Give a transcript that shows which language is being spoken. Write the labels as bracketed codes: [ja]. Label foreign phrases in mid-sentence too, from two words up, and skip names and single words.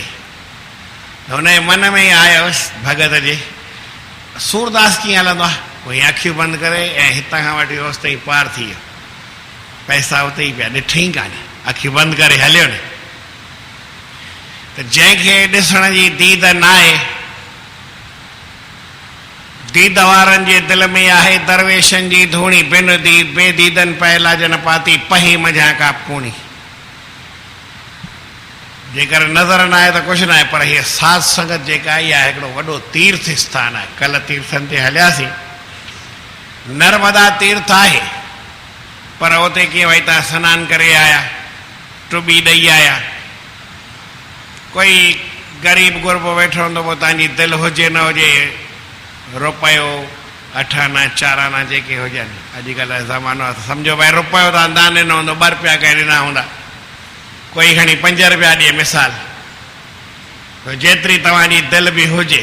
[sd] हुनजे मन में ई आयोसि भॻत जे सूरदास कीअं हलंदो आहे, कोई अखियूं बंदि करे ऐं हितां खां वठी होसि ताईं पार थी वियो, पैसा उते ई पिया, ॾिठई कान्हे, अखियूं बंदि करे हलियो न। त जंहिंखे ॾिसण जी दीद न आहे, दीद वारनि जे दिलि में आहे दरवेशनि जी धूणी, बिन दीद बेदीदनि पहला जन पाती पही मझा का पूणी। जेकर नज़र न आहे त कुझु न आहे, पर हीअ साध संगत जेका आहे इहा हिकिड़ो वॾो तीर्थ स्थान आहे। कल्ह तीर्थनि ते हलियासीं, नर्मदा तीर्थ आहे, पर उते कीअं भई तव्हां सनानु करे आया, टुॿी ॾेई आया। कोई ग़रीब गुरबो वेठो हूंदो, पोइ तव्हांजी दिलि हुजे न हुजे, रुपयो 8 आना 4 आना जेके हुजनि, अॼुकल्ह ज़मानो आहे त सम्झो भई रुपयो तव्हां दान ॾिनो हूंदो, 2 रुपया कंहिं ॾिना हूंदा, कोई खणी 5 रुपया ॾिए मिसाल, जेतिरी तव्हांजी दिलि बि हुजे।